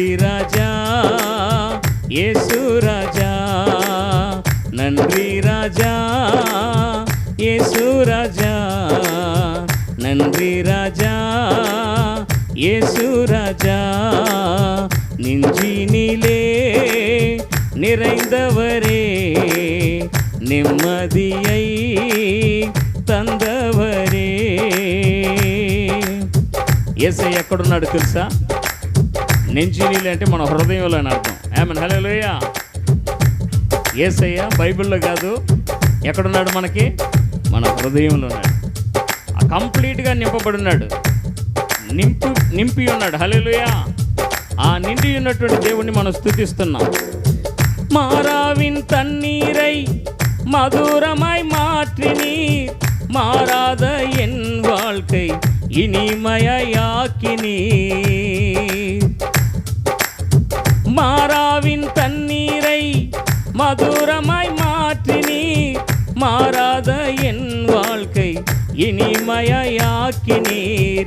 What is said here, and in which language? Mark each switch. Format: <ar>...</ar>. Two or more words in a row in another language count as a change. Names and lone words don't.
<ta>ராஜா இயேசு ராஜா, நன்றி ராஜா இயேசு ராஜா, நன்றி ராஜா இயேசு ராஜா, நெஞ்சினிலே நிறைந்தவரே, நிம்மதியை తందవరే.</ta> <te>యేసయ్య ఎక్కడున్నాడు తెలుసా? నెంజినీలు అంటే మన హృదయంలో అని అర్థం. ఆమేన్, హల్లెలూయా. యేసయ్య బైబిల్లో కాదు, ఎక్కడున్నాడు? మనకి మన హృదయంలో ఉన్నాడు. కంప్లీట్గా నింపబడి ఉన్నాడు, నింపి ఉన్నాడు. హల్లెలూయా. ఆ నిండి ఉన్నటువంటి దేవుణ్ణి మనం స్తుతిస్తున్నాం.</te> <ta>மாறாவின் தண்ணீரை மதுரமாய் மாற்றினீர், மாறாத என் வாழ்க்கை இனிமையாக்கினீர். மாறாவின் தண்ணீரை மதுரமாய் மாற்றினீர், மாறாத என் வாழ்க்கை இனிமையாக்கினீர்.</ta>